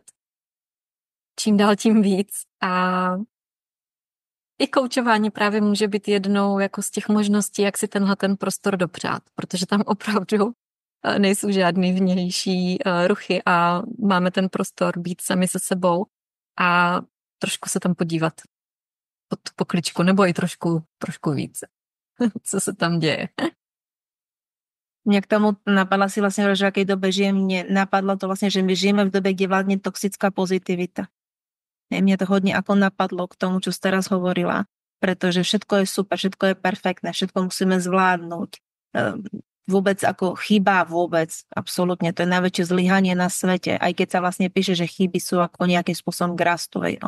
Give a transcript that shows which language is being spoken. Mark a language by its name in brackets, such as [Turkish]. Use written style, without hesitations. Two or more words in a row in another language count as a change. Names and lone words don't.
[Czech] Čím dál tím víc a i koučování právě může být jednou jako z těch možností, jak si tenhle ten prostor dopřát, protože tam opravdu nejsou žádný vnější ruchy a máme ten prostor být sami se sebou a trošku se tam podívat pod tu pokličku, nebo i trošku víc, co se tam děje. [Slovak] Mňa k tomu napadla si vlastne, že v akej dobe žijem, mne napadlo to vlastne, že my žijeme v dobe, kde vládne toxická pozitivita. Mňa to hodne ako napadlo k tomu, čo si teraz hovorila, pretože všetko je super, všetko je perfektné, všetko musíme zvládnuť. Vôbec ako chyba vôbec, absolútne, to je najväčšie zlyhanie na svete, aj keď sa vlastne píše, že chyby sú ako nejakým spôsobom k rastu.